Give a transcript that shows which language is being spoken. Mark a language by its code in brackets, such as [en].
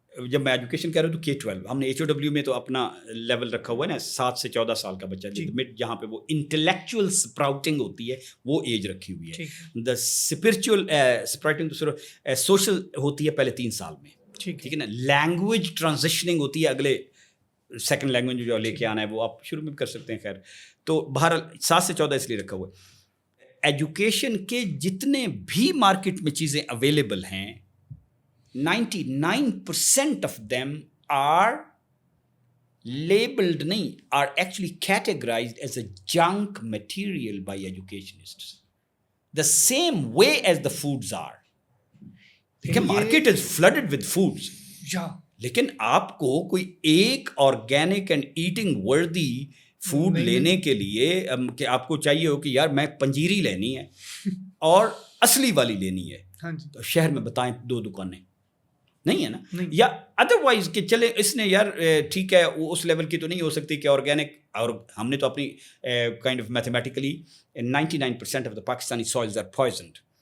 [ur] جب میں ایجوکیشن کہہ رہا ہوں تو K-12 ہم نے HOW میں تو اپنا لیول رکھا ہوا ہے نا 7 سے 14 سال کا بچہ جہاں پہ وہ انٹلیکچوئل سپراؤٹنگ ہوتی ہے وہ ایج رکھی ہوئی ہے. دا اسپرچوئل سپراؤٹنگ سوشل ہوتی ہے پہلے 3 سال میں, ٹھیک ہے نا. لینگویج ٹرانزیشننگ ہوتی ہے اگلے سیکنڈ لینگویج جو لے کے آنا ہے وہ آپ شروع میں بھی کر سکتے ہیں. خیر تو بہرحال 7 سے 14 اس لیے رکھا ہوا ہے. ایجوکیشن کے جتنے بھی مارکیٹ میں چیزیں اویلیبل ہیں [en] 99% of them are labeled [ur] نہیں [en] are actually categorized as a junk material by educationists the same way as the foods are. [ur] دیکھیں [en] market is flooded with foods [ur] لیکن آپ کو کوئی ایک organic and eating worthy food لینے کے لیے کہ آپ کو چاہیے ہو کہ یار میں پنجیری لینی ہے اور اصلی والی لینی ہے, تو شہر میں بتائیں 2 دکانیں نہیں ہے نا, یا ادروائز کہ چلے اس نے یار ٹھیک ہے وہ اس لیول کی تو نہیں ہو سکتی کہ آرگینک, اور ہم نے تو اپنی kind of mathematically [en] 99% of the Pakistani soils are poisoned.